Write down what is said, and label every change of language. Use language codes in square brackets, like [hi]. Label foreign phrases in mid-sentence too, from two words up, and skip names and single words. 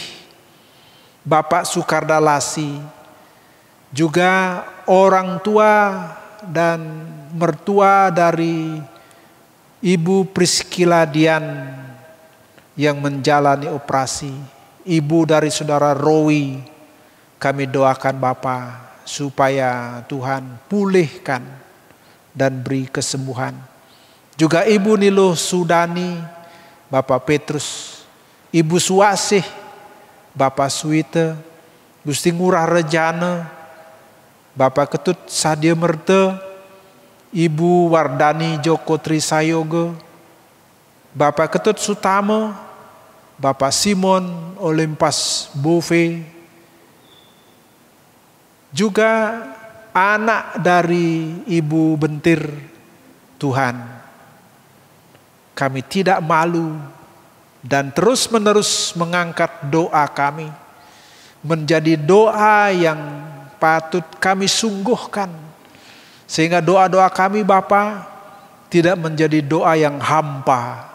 [id] Bapak Sukardalasi, juga orang tua dan mertua dari Ibu Priscilla Dian yang menjalani operasi, ibu dari saudara Rowi, kami doakan Bapa supaya Tuhan pulihkan dan beri kesembuhan. Juga Ibu Nilo Sudani, Bapak Petrus, Ibu Suasih, Bapak Suite, Gusti Ngurah Rejana, Bapak Ketut Sadia Merte, Ibu Wardani Joko Trisayogo, Bapak Ketut Sutamo, Bapak Simon Olimpas Bove, juga anak dari Ibu Bentir. Tuhan, kami tidak malu dan terus-menerus mengangkat doa kami menjadi doa yang patut kami sungguhkan, sehingga doa-doa kami Bapa tidak menjadi doa yang hampa.